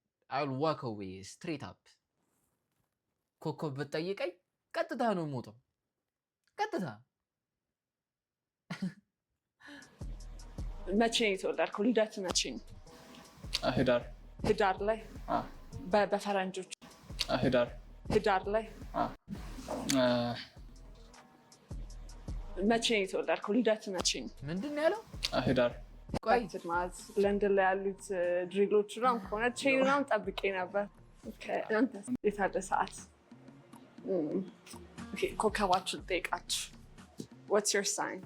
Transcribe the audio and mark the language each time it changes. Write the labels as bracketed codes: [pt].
[en] I'll walk away straight up. [am] ኮከብ ብትጠይቀኝ ቀጥታ ነው የምወጣው። ቀጥታ። መቼ ነው የተወለድከው? ልደት መቼ ነው? ህዳር ላይ። በፈረንጆች ህዳር ላይ። መቼ ነው የተወለድከው? ልደት መቼ ነው? ምንድን ነው ያለው? ህዳር። ቆይ ማለት ለንደን ላይ ያሉት ድሪሎች ምናምን ከሆነ ቼን ምናምን ጠብቄ ነበር። አንተስ? የታለ ሰዓት? ኮከባችሁን ጠይቃችሁ። [en] What's your sign?